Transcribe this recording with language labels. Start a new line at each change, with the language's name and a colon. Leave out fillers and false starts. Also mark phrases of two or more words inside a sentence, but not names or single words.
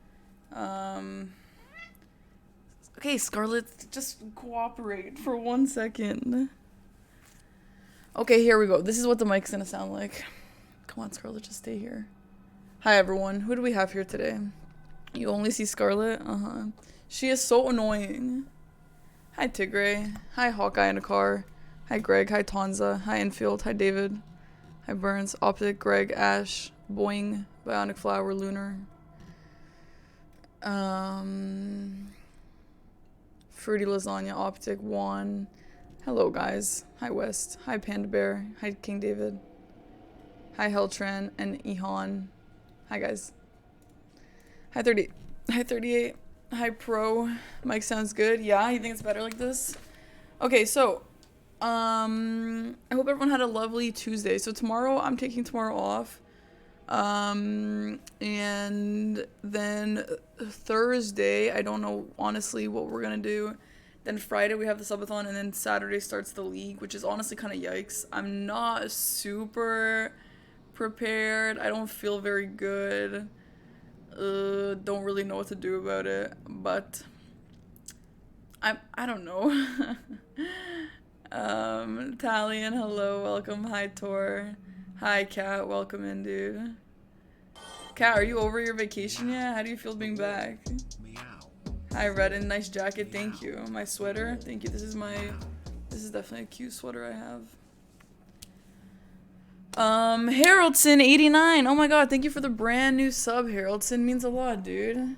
English: Okay, Scarlett, just cooperate for 1 second. Okay, here we go. This is what the mic's gonna sound like. Come on, Scarlett, just stay here. Hi, everyone. Who do we have here today? You only see Scarlett? She is so annoying. Hi, Tigray. Hi, Hawkeye in a car. Hi, Greg. Hi, Tonza. Hi, Infield. Hi, David. Hi, Burns. Optic, Greg, Ash, Boing, Bionic Flower, Lunar. Fruity Lasagna, Optic, Juan. Hello, guys. Hi, West. Hi, Panda Bear. Hi, King David. Hi, Heltran and Ihan. Hi, guys. Hi, 30. Hi, 38. Hi, Pro. Mike sounds good. Yeah, you think it's better like this? Okay, so, I hope everyone had a lovely Tuesday. So tomorrow, I'm taking tomorrow off. And then Thursday, I don't know honestly what we're gonna do. Then Friday we have the subathon, and then Saturday starts the league, which is honestly kind of yikes. I'm not super prepared. I don't feel very good. Don't really know what to do about it, but I don't know. Talion, hello, welcome. Hi, Tor. Hi, Kat, welcome in, dude. Kat, are you over your vacation yet? How do you feel being back? Hi, Redden, nice jacket, thank you. My sweater, thank you. This is definitely a cute sweater I have. Haroldson89, oh my god, thank you for the brand new sub, Haroldson, means a lot, dude.